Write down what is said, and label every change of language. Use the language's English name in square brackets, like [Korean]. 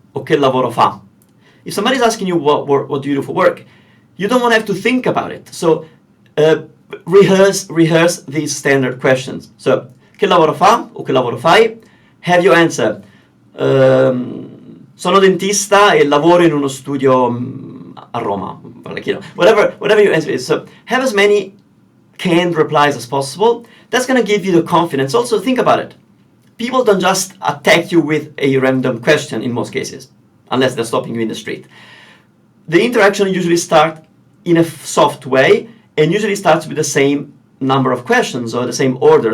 [Italian] Or che lavoro fa? [English] If somebody's asking you what do you do for work, you don't want to have to think about it. So uh, rehearse these standard questions. So, [Italian] che lavoro fa o che lavoro fai? [English] Have you answer. [Italian] Sono dentista e lavoro in uno studio a Roma. [English] Like, you know, whatever your answer is. So, have as many canned replies as possible. That's going to give you the confidence. Also, think about it. People don't just attack you with a random question in most cases, unless they're stopping you in the street. The interaction usually starts in a soft way and usually starts with the same number of questions or the same order.